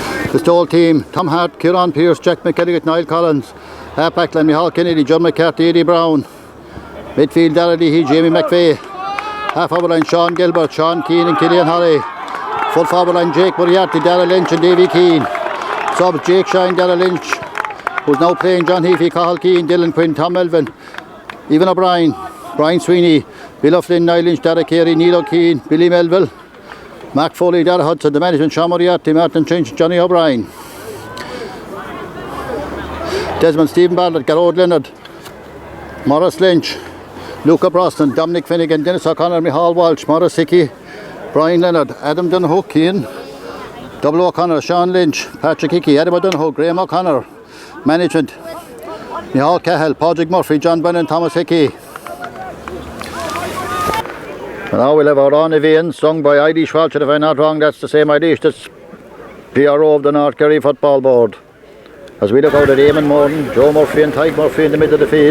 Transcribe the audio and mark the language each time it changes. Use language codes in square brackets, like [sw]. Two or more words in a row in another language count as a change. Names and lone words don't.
[en] Listowel team: Tom Hart, Kieran Pearce, Jack McKelligot, Niall Collins. Half back line: Micheál Kennedy, John McCarthy, Eddie Brown. Midfield: Darragh Leahy, Jamie McVeigh. Half forward line: Sean Gilbert, Sean Keane and Killian Holly. Full forward line: Jake Moriarty, Darragh Lynch and Davy Keane. Subs: Jake Shine, Darragh Lynch, who's now playing John Heafy, Cathal Keane, Dylan Quinn, Tom Melvin, Evan O'Brien, Brian Sweeney, Bill O'Flynn, Niall Lynch, Darragh Kerry, Neil O'Keane, Billy Melville, Mark Foley, Darragh Hudson. The management: Sean Moriarty, Martin Chinch, Johnny O'Brien. Desmond: Stephen Bartlett, Garrod Leonard, Maurice Lynch, Luca Brosnan, Dominic Finnegan, Dennis O'Connor, Micheál Walsh, Maurice Hickey, Brian Leonard, Adam Donoghue, Keane, Double O'Connor, Sean Lynch, Patrick Hickey, Adam O'Donoghue, Graham O'Connor. Management: Micheál Cahill, Padraig Murphy, John Brennan, Thomas Hickey. And now we'll have our own event sung by Irish Walsh. If I'm not wrong, that's the same Irish that's PRO of the North Kerry Football Board. As we look out at Eamon, Moran, Joe Murphy and Tyke Murphy in the middle of the field.